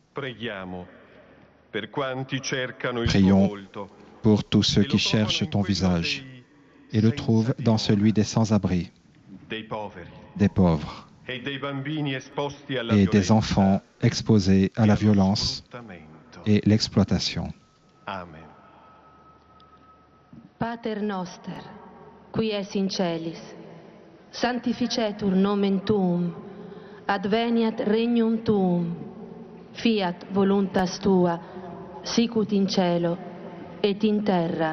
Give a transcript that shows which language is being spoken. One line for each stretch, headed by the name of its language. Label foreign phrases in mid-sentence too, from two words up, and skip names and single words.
French: Prions pour tous ceux qui cherchent ton visage et le trouvent dans celui des sans-abri, des pauvres et des enfants exposés à la violence et l'exploitation. Amen.
Latin: Pater noster, qui es in celis, sanctificetur nomen tuum, adveniat regnum tuum, fiat voluntas tua, sicut in cielo et in terra.